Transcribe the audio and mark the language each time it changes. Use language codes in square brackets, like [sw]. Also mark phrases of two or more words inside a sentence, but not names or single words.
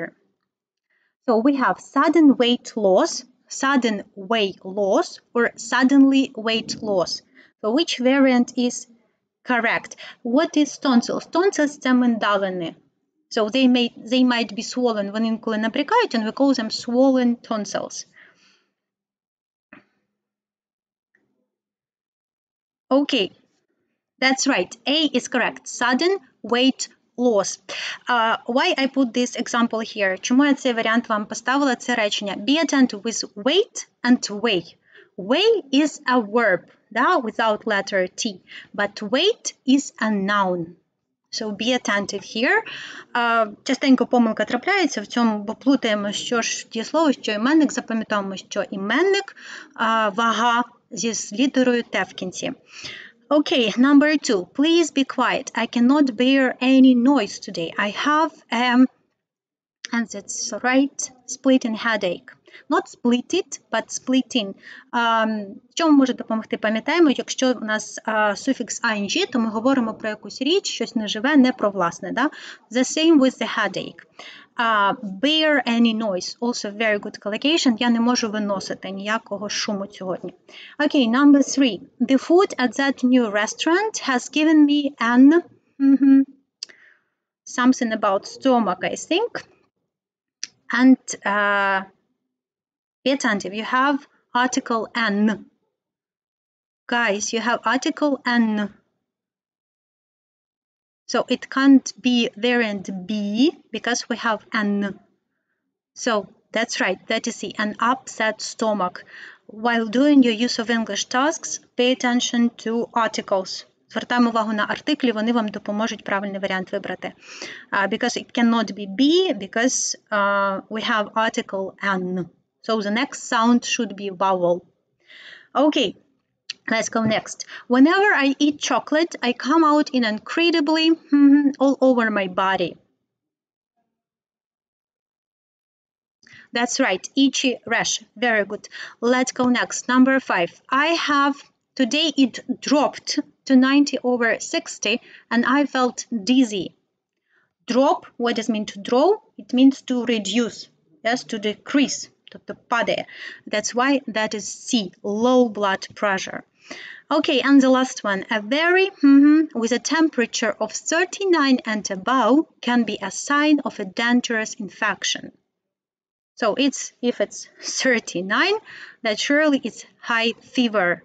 [en] So we have sudden weight loss, or suddenly weight loss. So which variant is correct? What is tonsils? Tonsils – [uk] це миндалини. [en] So they might be swollen. [uk] Вони інколи набрякають, [en] and we call them swollen tonsils. Okay, that's right. A is correct. Sudden weight loss. Why I put this example here? [uk] Чому я цей варіант вам поставила, це речення? [en] Be attentive with weight and weigh. Weigh is a verb, да, without letter T, but weight is a noun. So be attentive here. [uk] Частенько помилка трапляється в цьому, бо плутаємо, що ж дієслово, що іменник. Запам'ятовуємо, що іменник – вага зі літерою Т в кінці. [en] Okay, number 2. Please be quiet. I cannot bear any noise today. I have and that's right, splitting headache. Not split it, but splitting. [uk] Чому може допомогти? Пам'ятаємо, якщо у нас суфікс ing, то ми говоримо про якусь річ, щось неживе, не про власне. Да? [en] The same with the headache. Bear any noise. Also very good collocation. [uk] Я не можу виносити ніякого шуму сьогодні. [en] Okay, number 3. The food at that new restaurant has given me an something about stomach, I think. And be attentive. You have article an. Guys, you have article an. So it can't be variant B because we have an. So that's right, that is C, an upset stomach. While doing your use of English tasks, pay attention to articles. [uk] Звертаємо увагу на артиклі, вони вам допоможуть правильний варіант вибрати. [en] Because it cannot be B, because we have article an. So the next sound should be vowel. Okay, let's go next. Whenever I eat chocolate, I come out in incredibly all over my body. That's right, itchy rash. Very good. Let's go next. Number 5. Today it dropped to 90 over 60 and I felt dizzy. Drop, what does it mean to draw? It means to reduce, yes, to decrease, [uk] тобто падає. [en] That's why that is C, low blood pressure. Okay, and the last one, a very with a temperature of 39 and above can be a sign of a dangerous infection. So if it's 39, that surely it's high fever.